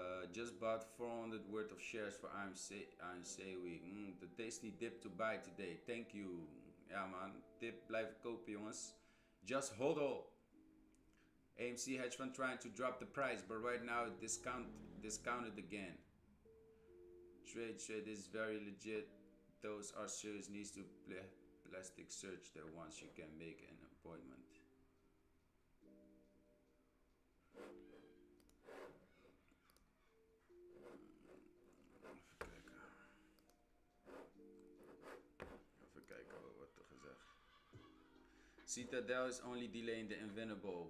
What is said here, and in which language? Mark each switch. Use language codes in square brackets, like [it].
[en] Just bought 400 worth of shares for AMC week. The tasty dip to buy today. Thank you. [nl] Ja man, dip blijven kopen jongens. [en] Just hodl. AMC hedge fund trying to drop the price, but right now discounted again. Trade is very legit. Those are serious needs to plastic search there once you can make an appointment. [nl] Even kijken wat wordt er gezegd. [en] Citadel is only delaying the inevitable.